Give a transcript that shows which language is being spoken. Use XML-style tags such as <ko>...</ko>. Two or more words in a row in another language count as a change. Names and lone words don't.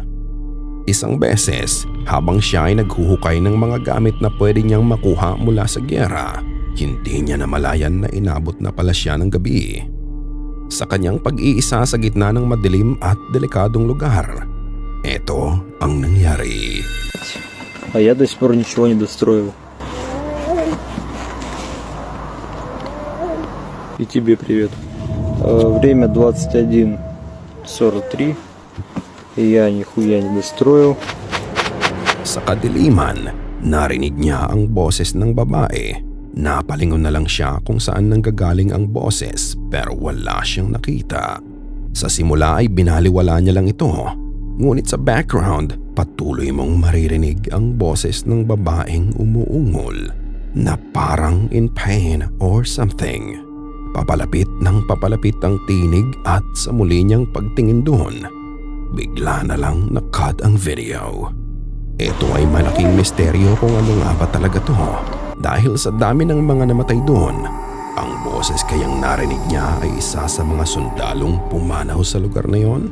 <tl>Isang beses, habang siya ay naghuhukay ng mga gamit na pwede niyang makuha mula sa gyera, hindi niya namalayan na inabot na pala siya ng gabi. Sa kanyang pag-iisa sa gitna ng madilim at delikadong lugar, ito ang nangyari.</tl> <ru>А я до сих пор ничего не достроил. И тебе привет. Время 21:43. И я нихуя не достроил.</ru> <tl>Sa kadiliman, narinig niya ang boses ng babae. Napalingon na lang siya kung saan nanggagaling ang boses pero wala siyang nakita. Sa simula ay binaliwala niya lang ito. Ngunit sa background, patuloy mong maririnig ang boses ng babaeng umuungol na parang</tl> <en>in pain or something.</en> <tl>Papalapit ng papalapit ang tinig at sa muli niyang pagtingin doon, bigla na lang na-cut ang video. Ito ay malaking misteryo kung ano nga ba talaga to dahil sa dami ng mga namatay doon. Ang boses kayang narinig niya ay isa sa mga sundalong pumanaw sa lugar na yon.</tl>